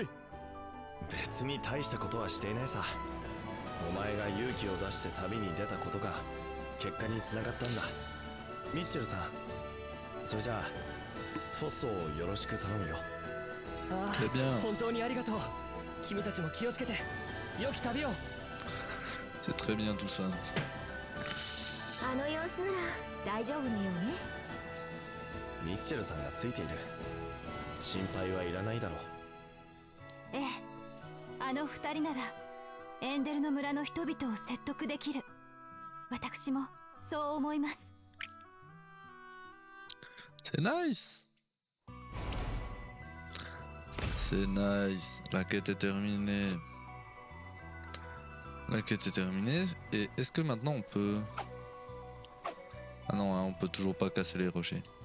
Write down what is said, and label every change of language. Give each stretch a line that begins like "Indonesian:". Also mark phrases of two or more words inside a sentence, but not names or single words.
Japanese: 別に大したことはしていないさ。お前が勇気を出して旅に出たことが結果につながったんだ。ミッチェルさん、それじゃあフォッソをよろしく頼むよ。ああ、
French: Très bien.
Japanese: 本当にありがとう。君たちも気をつけて良き旅を。
French: C'est très bien tout ça.
Japanese: あの様子なら大丈夫のようね。ミッチェルさんがついている。心配はいらないだろう。ええ、あの二人ならエンデルの村の人々を説得できる。私もそう思います。
French: C'est nice. C'est nice. La quête est terminée. La quête est terminée. Et est-ce que maintenant on peut... Ah non, hein, on peut toujours pas casser les rochers.